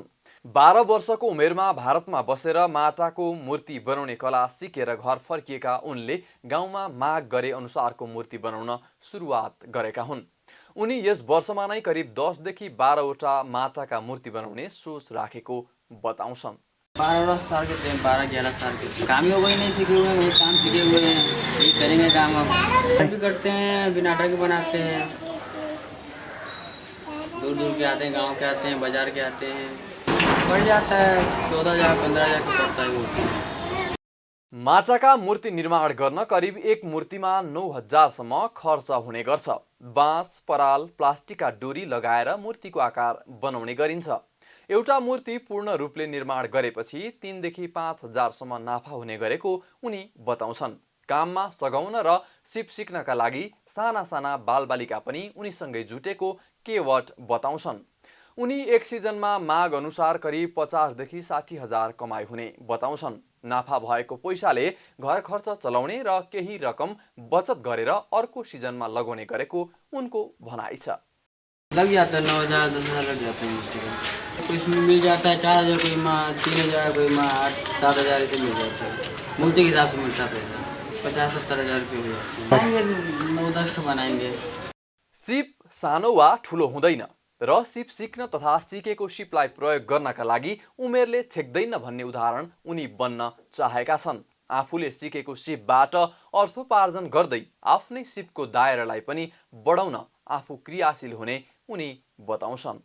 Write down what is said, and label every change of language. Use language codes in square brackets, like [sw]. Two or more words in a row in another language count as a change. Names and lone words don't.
[ne] 12 वर्षको उमेरमा भारतमा बसेर माटाको मूर्ति बनाउने कला सिकेर घर फर्किएका उनले गाउँमा माग गरे अनुसारको मूर्ति बनाउन सुरुवात गरेका हुन्। उनी यस वर्षमा नै करिब 10 देखि 12 वटा माटाका मूर्ति बनाउने सोच राखेको बताउँछन्। [hi] 12 साल के थे, 12-11 साल के काम ही वही नहीं सीखे हुए हैं, वही काम सीखे हुए हैं, यही करेंगे काम हम भी करते हैं, भी नाटक भी बनाते हैं, दूर दूर के आते हैं, गांव के आते हैं, बाजार के आते हैं, बढ़ जाता है 14,000 15,000 का पड़ता है मूर्ति। [ne] माटाका मूर्ति निर्माण गर्न करिब एक मूर्तिमा 9,000 सम्म खर्च हुने गर्छ। बाँस, पराल, प्लास्टिकका डोरी लगाएर मूर्तिको आकार बनाउने गरिन्छ। एउटा मूर्ति पूर्ण रूपले निर्माण गरेपछि 3 देखि 5,000 सम्म नाफा हुने गरेको उनी बताउँछन्। काममा सघाउन र सिप सिक्नका लागि साना साना बालबालिका पनि उनीसँगै जुटेको केवट बताउँछन्। उनी एक सिजनमा माग अनुसार करिब 50 देखि 60,000 कमाइ हुने बताउँछन्। नाफा भएको पैसाले घर खर्च चलाउने र केही रकम बचत गरेर अर्को सिजनमा लगाउने गरेको उनको भनाइ छ। [hi] लग जाता है 9,000 10,000 लग जाते हैं मूर्ति का। कोई इसमें मिल जाता है 4,000, कोई माँ 3,000, कोई माँ 8-7,000 ऐसे मिल जाता है। मूर्ति के हिसाब से मिलता है पैसा। 50-70,000 रुपये हो जाते हैं। 9-10 बनाएंगे। [ne] सिप सानो वा ठुलो हुँदैन र सिप सिक्न तथा सिकेको सिपलाई प्रयोग गर्नका लागि उमेरले छेक्दैन भन्ने उदाहरण उनी बन्न चाहेका छन्। आफूले सिकेको सिपबाट अर्थोपार्जन गर्दै आफ्नै सिपको दायरालाई पनि बढाउन आफू क्रियाशील हुने उनी बताउँछन्।